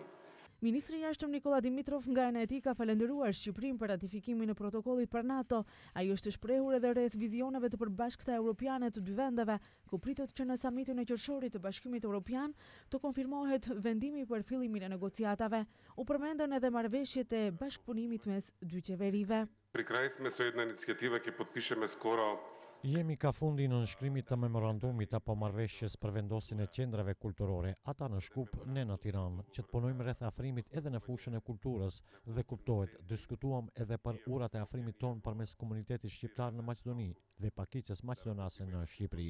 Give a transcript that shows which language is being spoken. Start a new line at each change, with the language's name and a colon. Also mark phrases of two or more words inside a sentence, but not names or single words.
Albanian: Ministri i Jashtëm Nikola Dimitrov nga ana e tij ka falendëruar Shqipërinë për ratifikimin e protokollit për NATO. Ai është shprehur edhe rreth vizioneve të përbashkëta europiane të dy vendeve, ku pritet që në samitin e qershorit të Bashkimit Evropian të konfirmohet vendimi për fillimin e negociatave. U përmendën edhe marrëveshjet e bashkëpunimit mes dy qeverive.
Macedonian: При край сме со една иницијатива ќе подпишеме скоро
Albanian: Jemi ka fundi në nënshkrimit të memorandumit apo marrëveshjes për vendosin e qendrave kulturore, ata në Shkup, ne në Tiranë, që të punojmë rreth afrimit edhe në fushën e kulturës dhe kuptohet, diskutuam edhe për urat e afrimit ton përmes komunitetit shqiptar në Maqedoni dhe pakicës maqedonase në Shqipëri.